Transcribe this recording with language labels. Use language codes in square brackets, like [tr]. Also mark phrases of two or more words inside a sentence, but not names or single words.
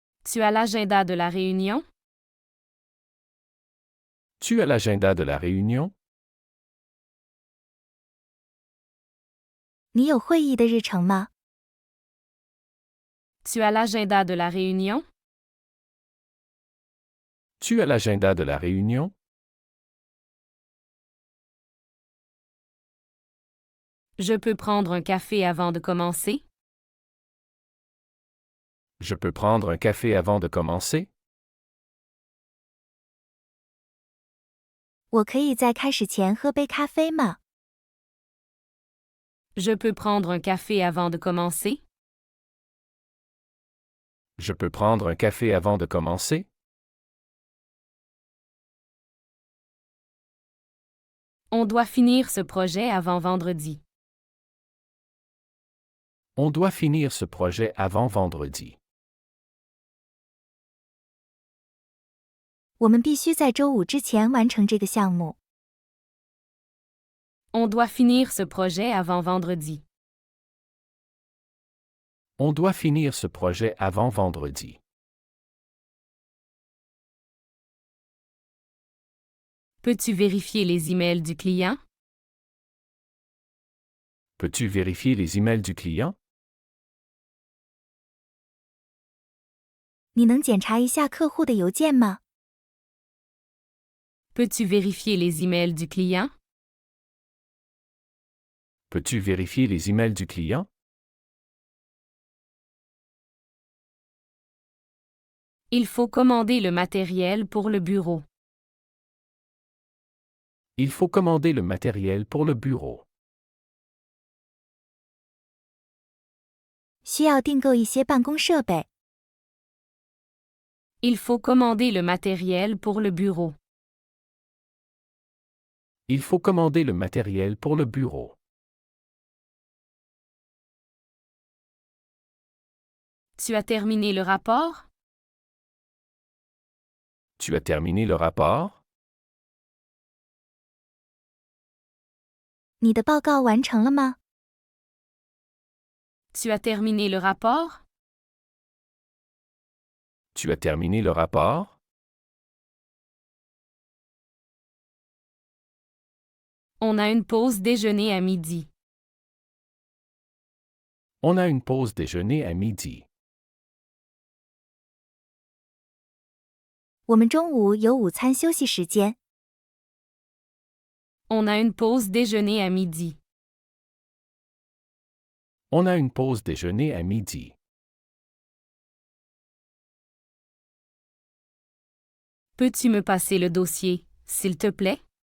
[fr] Tu as l'agenda de la réunion? Tu as l'agenda de la réunion? [zh] 你有会议的日程吗？ [fr] Tu as l'agenda de la réunion? Tu as l'agenda de la réunion? Je peux prendre un café avant de commencer? Je peux prendre un café avant de commencer? [zh] 我可以在开始前喝杯咖啡吗？ [fr] Je peux prendre un café avant de commencer? Je peux prendre un café avant de commencer? On doit finir ce projet avant vendredi. On doit finir ce projet avant vendredi. [zh] 我们必须在周五之前完成这个项目。 [fr] On doit finir ce projet avant vendredi. On doit finir ce projet avant vendredi. Peux-tu vérifier les emails du client? Peux-tu vérifier les emails du client? [zh] 你能检查一下客户的邮件吗？ [fr] Peux-tu vérifier les emails du client? Peux-tu vérifier les emails du client? Il faut commander le matériel pour le bureau. Il faut commander le matériel pour le bureau. [zh] 需要订购一些办公设备。 [fr] Il faut commander le matériel pour le bureau. Il faut commander le matériel pour le bureau. Tu as terminé le rapport? Tu as terminé le rapport? [zh] 你的报告完成了吗？ [fr] Tu as terminé le rapport? Tu as terminé le rapport? On a une pause déjeuner à midi. On a une pause déjeuner à midi. [zh] 我们中午有午餐休息时间。 [fr] On a une pause déjeuner à midi. On a une pause déjeuner à midi. Peux-tu me passer le dossier, s'il te plaît?